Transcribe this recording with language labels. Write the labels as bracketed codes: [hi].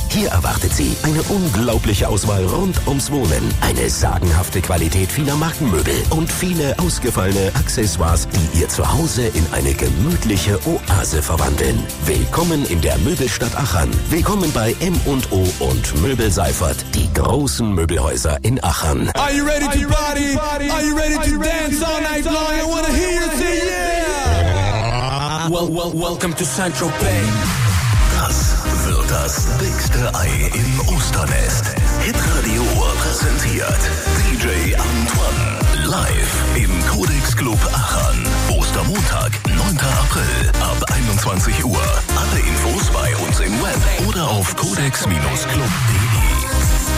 [de] Hier erwartet Sie eine unglaubliche Auswahl rund ums Wohnen, eine sagenhafte Qualität vieler Markenmöbel und viele ausgefallene Accessoires, die Ihr Zuhause in eine gemütliche Oase verwandeln. Willkommen in der Möbelstadt Aachen. Willkommen bei M&O und Möbelseifert, die großen Möbelhäuser in Aachen. [en] Are you ready to party? Are you ready to dance all night long? I wanna hear you say yeah! Welcome to Saint-Tropez. [de] Das wird das dickste Ei im Osternest. Hitradio präsentiert DJ Antoine. Live im Codex Club Aachen. Ostermontag, 9. April ab 21 Uhr. Alle Infos bei uns im Web oder auf codex-club.de.